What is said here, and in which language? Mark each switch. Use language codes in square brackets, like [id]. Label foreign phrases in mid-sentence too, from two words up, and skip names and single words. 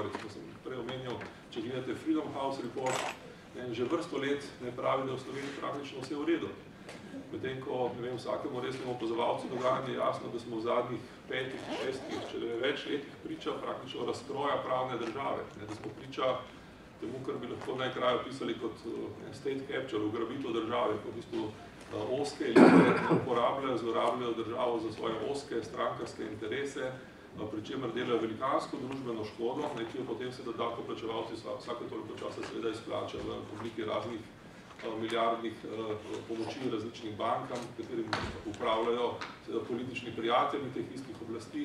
[sl] Recimo sem prej omenil, če gledate Freedom House Report, že vrsto let ne pravi, da v Sloveniji praktično vse v redu. Medtem ko, ne vem, vsakemu resnemu opazovalcu dogajanja je jasno, da smo v zadnjih 5, 6, če več letih priča praktično razkroja pravne države. Da smo priča temu, kar bi lahko najkraj opisali kot [en] state capture, [sl] ugrabitev države, ko v bistvu ozke elite uporabljajo, zlorabljajo državo za svoje ozke strankarske interese, pri čemer delajo velikansko družbeno škodo, ki jo potem se davkoplačevalci vsake toliko časa seveda izplača v obliki raznih milijardnih pomoči različnim bankam, katerim upravljajo politični prijatelji teh istih oblasti.